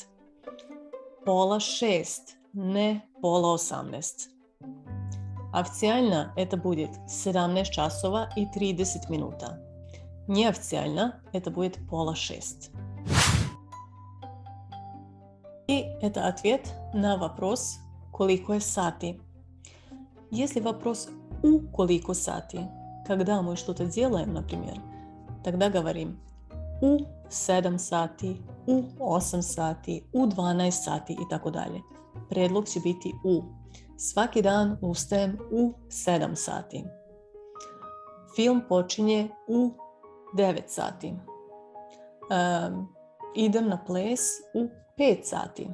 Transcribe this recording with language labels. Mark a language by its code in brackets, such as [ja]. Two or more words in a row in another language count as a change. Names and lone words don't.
[sr] Пола 6, не пола 18. [ru] Официально это будет [sr] 17 часова и 30 минута. [ru] Неофициально это будет пола 6. И это ответ на вопрос [sr] «Koliko je sati?». [ru] Если вопрос [sr] «У koliko sati?», [ru] когда мы что-то делаем, например, тогда говорим [sr] «У 7 sati», «У 8 sati», «У 12 sati» [ru] и [sr] tako dalje. Predlog će biti «U». Svaki dan ustajem u 7 sati. Film počinje u 9 sati. Idem na ples u 5 sati.